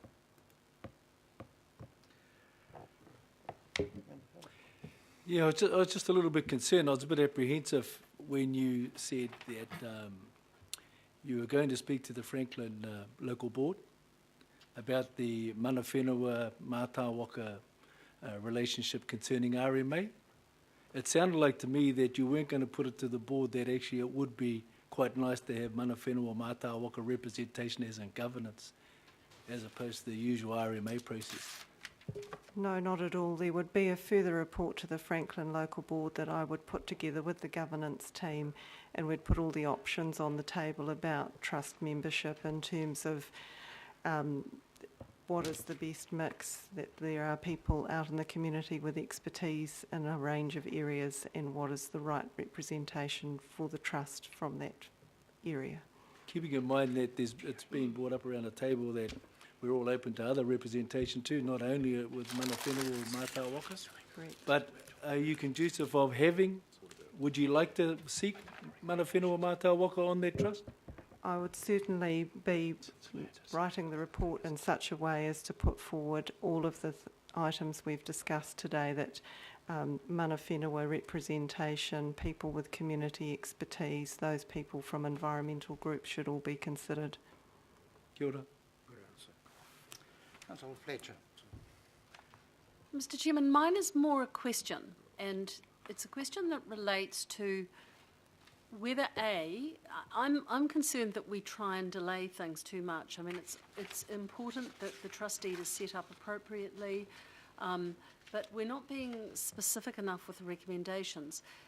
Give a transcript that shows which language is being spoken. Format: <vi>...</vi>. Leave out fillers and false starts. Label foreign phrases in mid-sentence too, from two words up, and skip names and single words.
<en>Yeah, I was just a little bit concerned. I was a bit apprehensive when you said that you were going to speak to the Franklin local board about the</en> <mi>mana whenua mātāwaka</mi> <en>relationship concerning RMA. It sounded like to me that you weren't going to put it to the board that actually it would be quite nice to have</en> <mi>mana whenua mātāwaka</mi> <en>representation as in governance, as opposed to the usual RMA process. No, not at all. There would be a further report to the Franklin local board that I would put together with the governance team, and we'd put all the options on the table about trust membership in terms of what is the best mix, that there are people out in the community with expertise in a range of areas, and what is the right representation for the trust from that area. Keeping in mind that it's been brought up around the table that we're all open to other representation too, not only with</en> <mi>mana whenua</mi> <en>or</en> <mi>Mātā Waka.</mi> <en>Correct. But are you conducive of having, would you like to seek</en> <mi>mana whenua</mi> <en>or</en> <mi>Mātā Waka</mi> <en>on that trust? I would certainly be writing the report in such a way as to put forward all of the items we've discussed today, that</en> <mi>mana whenua</mi> <en>representation, people with community expertise, those people from environmental groups should all be considered.</en> <mi>Kia ora.</mi> <en>Councillor Fletcher. Mr. Chairman, mine is more a question, and it's a question that relates to whether I'm concerned that we try and delay things too much. I mean, it's important that the trust deed is set up appropriately, but we're not being specific enough with the recommendations.</en>